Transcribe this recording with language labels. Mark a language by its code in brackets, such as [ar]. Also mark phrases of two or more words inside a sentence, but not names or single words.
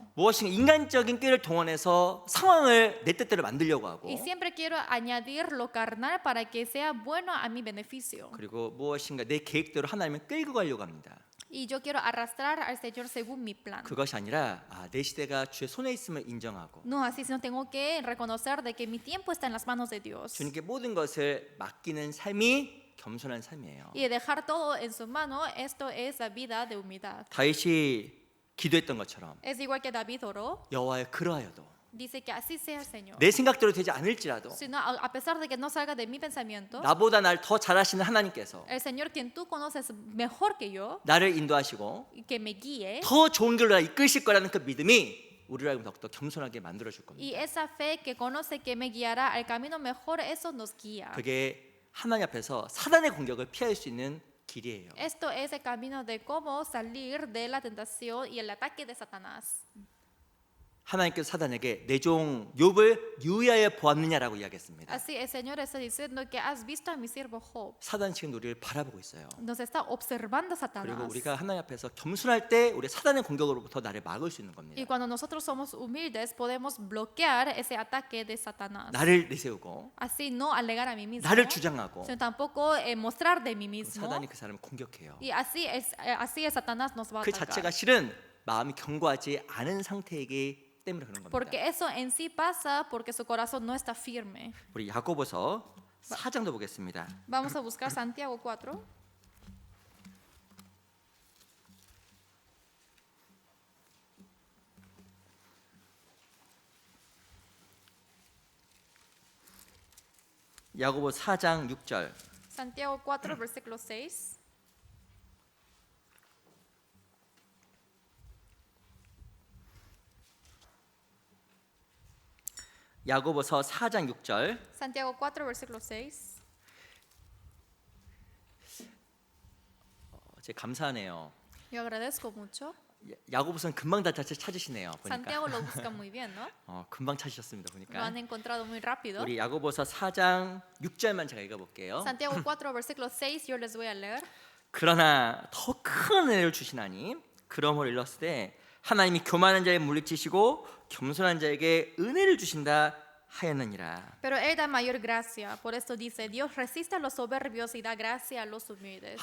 [ko] 무엇인가 인간적인 꾀를 동원해서 상황을 내 뜻대로 만들려고 하고 [es] Y siempre quiero añadir lo carnal para que sea bueno a mi beneficio. [ko] 그리고 무엇인가 내 계획대로 하나님을 끌고 가려고 합니다. [es] Y yo quiero arrastrar al Señor según mi plan. [ko] 그것이 아니라 내 시대가 주의 손에 있음을 인정하고 [es] No, así sino tengo que reconocer de que mi tiempo está en las manos de Dios. [ko] 주님께 모든 것을 맡기는 삶이 겸손한 삶이에요. [es] Y dejar todo en su mano, esto es la vida de humildad. [ko] 다윗이 기도했던 것처럼 [es] Es igual que David oró, [ko] 여호와여 그러하여도 [es] dice que así sea el Señor. [ko] 내 생각대로 되지 않을지라도 [es] Sino, a pesar de que no salga de mi pensamiento, [ko] 나보다 날 더 잘하시는 하나님께서 [es] el Señor quien tú conoces mejor que yo, [ko] 나를 인도하시고 [es] y que me guíe, [ko] 더 좋은 길로 나 이끌실 거라는 그 믿음이 우리를 더욱더 겸손하게 만들어 줄 [es] y [ko] 겁니다. [es] esa fe que conoce que me guiará al camino mejor, eso nos guía. [ko] 그게 하나님 앞에서 사단의 공격을 피할 수 있는 길이에요. [es] Esto es el camino de cómo salir de la tentación y el ataque de Satanás. [ko] 하나님께서 사단에게 내 종 욥을 유의하여 보았느냐라고 이야기했습니다. [es] Así el Señor está diciendo que has visto a mi siervo Job. [ko] 사단 지금 우리를 바라보고 있어요. [es] Nos está observando [ko] 그리고 [es] Satanás. [ko] 우리가 하나님 앞에서 겸손할 때 우리 사단의 공격으로부터 나를 막을 수 있는 [es] Y [ko] 겁니다. [es] cuando nosotros somos humildes, podemos bloquear ese ataque de Satanás. [ko] 나를 내세우고 [es] Así no alegar a mí mismo, [ko] 나를 주장하고 [es] sino tampoco mostrar de mí mismo. [ko] 사단이 그 사람을 공격해요. [es] Y así es Satanás nos va a [ko] 그 자체가 [es] atacar. [ko] 실은 마음이 견고하지 않은 상태이기 때문에 그런 겁니다. [es] Porque eso en sí pasa porque su corazón no está firme. [ko] 우리 야고보서 4장도 보겠습니다. [es] Vamos a buscar Santiago 4. [ko] 야고보 4장 6절. [es] Santiago 4, versículo 6. [ko] 야고보서 4장 6절. [es] Santiago 4, versículo 6. [ko] 제 감사하네요. [es] Yo agradezco mucho. [ko] 야고보서는 금방 다 찾으시네요. 보니까. [es] Santiago lo busca muy bien, ¿no? [ko] 금방 찾으셨습니다. [es] Lo [ko] 보니까. [es] han encontrado muy rápido. [ko] 우리 야고보서 4장 6절만 제가 읽어볼게요. [es] Santiago 4, versículo 6, yo les voy a leer. [ko] 그러나 더 큰 은혜를 주시나니 그러므로 일렀을 때 하나님이 교만한 자를 물리치시고 겸손한 자에게 은혜를 주신다 하였느니라. [es] Pero Él da mayor gracia. Por esto dice, Dios resiste a los soberbios y da gracia a los humildes.